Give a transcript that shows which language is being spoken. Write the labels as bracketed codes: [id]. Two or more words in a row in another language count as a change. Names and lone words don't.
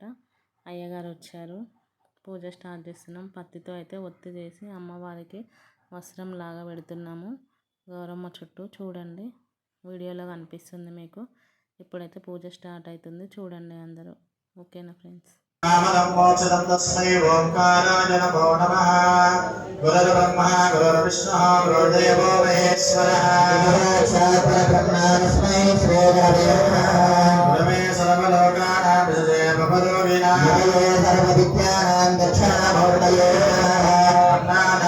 [te] అయ్యగారు వచ్చారు. పూజ స్టార్ట్ చేస్తున్నాం. పత్తితో అయితే ఒత్తి చేసి అమ్మవారికి వస్త్రం లాగా పెడుతున్నాము గౌరమ్మ చుట్టూ. చూడండి, వీడియోలో కనిపిస్తుంది మీకు. ఇప్పుడైతే పూజ స్టార్ట్ అవుతుంది. చూడండి అందరూ. ఓకేనా ఫ్రెండ్స్? [sa] मोक्षदं तस्मै ओंकाराय नमो नमः। गुरुर्ब्रह्मा गुरुर्विष्णुः गुरुर्देवो महेश्वरः। गुरुसाक्षात् परब्रह्म तस्मै श्रीगुरवे नमः। गुरवे सर्वलोकानां विषये भवरोगिणां सर्वविद्यानां दक्षिणामूर्तये नमः।